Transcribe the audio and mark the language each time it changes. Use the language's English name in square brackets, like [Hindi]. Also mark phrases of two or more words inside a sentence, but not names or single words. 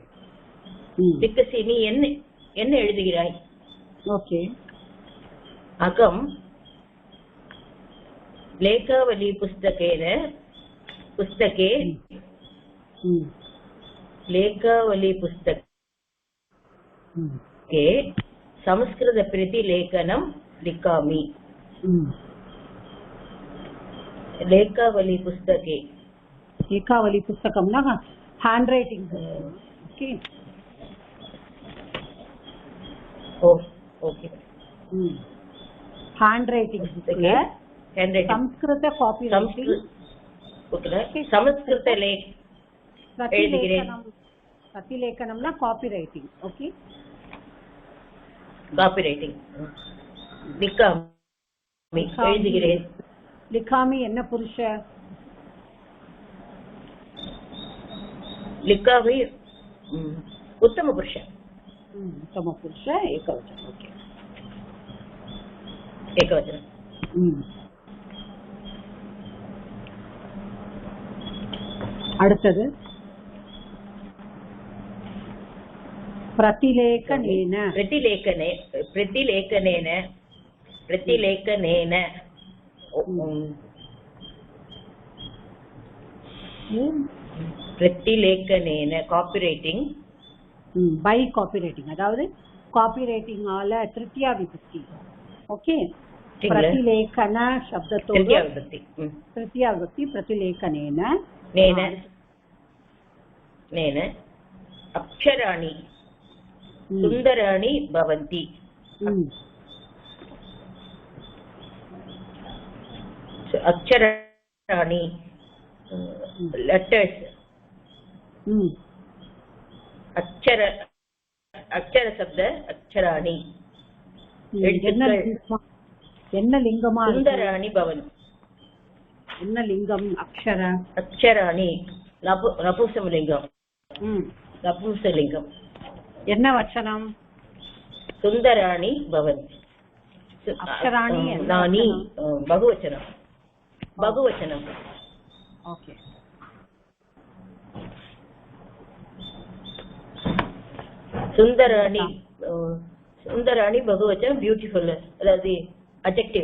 [Tamil] லிக்கசி நீ என்ன எழுதுகிறாய்? ஓகே. [Sanskrit] अहं लेखावली पुस्तके लेखावली पुस्तके संस्कृत प्रतिलेखनं लिखामि. लेखावली पुस्तके लेखावली पुस्तकम ना [English] hand writing. [Sanskrit] ओके. ओके. [English] hand writing [Sanskrit] पुस्तके संस्कृत [English] copy writing. ओके. संस्कृत प्रतिलेखनम ना copy writing. ओके. copy writing. [Tamil] लिखामि எழுதுகிறேன். लिखामि என்ன புருஷ? [Sanskrit] लिखामि उत्तम पुरुष. उत्तम पुरुष एकवचन. ओके. एकवचन. [Tamil] அடுத்தது प्रतिलेखनेन. [Sanskrit] प्रतिलेखनेन प्रतिलेखनेन [English] copy writing. by copy writing [Tamil] அதாவது [English] copy writing [Tamil] ஆல [Sanskrit] तृतीया विभक्ति. [Tamil] ஓகே. [Sanskrit] प्रतिलेखन शब्दத்தோடு तृतीया विभक्ति प्रतिलेखनेन नेन अक्षराणि सुंदराणि भवन्ति. अक्षराणि लेटर्स. अक्षर शब्द अक्षराणि [Tamil] என்ன லிங்கமா? [Sanskrit] सुंदराणि भवन्ति. [Tamil] என்ன லிங்கம்? அக்ஷர. [Sanskrit] अक्षराणि नपुंसकलिंगम. नपुंसकलिंगम. [Tamil] என்ன வச்சனம்? [Sanskrit] सुंदराणि भवन्ति. अक्षराणि नानि बहुवचनं. बहुवचनं. ओके. सुंदराणि सुंदराणि बहुवचनं ब्यूटीफुल अதாவது adjective.